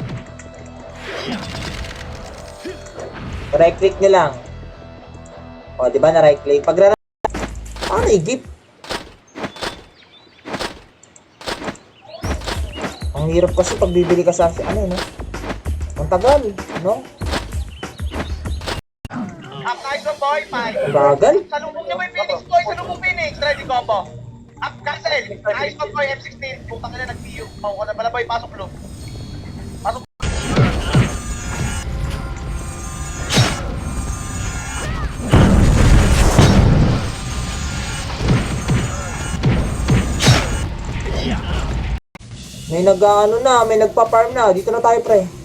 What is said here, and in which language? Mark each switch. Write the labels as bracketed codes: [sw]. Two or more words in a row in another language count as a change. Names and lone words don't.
[en] Right click [tl] nyo lang. O, di ba na [en] right click? [tl] Pag i-gift. Ang hirap kasi pag bibili ka sa no? Ang tagal, no? [en] Up, nice one boy, 5. [tl] Bagal. Salubong niya boy, Phoenix boy, Phoenix, [en] ready combo. [tl] Up, cancel. [en] Nice one boy, [tl] M16. Putang na nag-PU. Pau ko na pala boy, pasok blue. Pasok. May may nagpa-farm na. Dito na tayo, pre.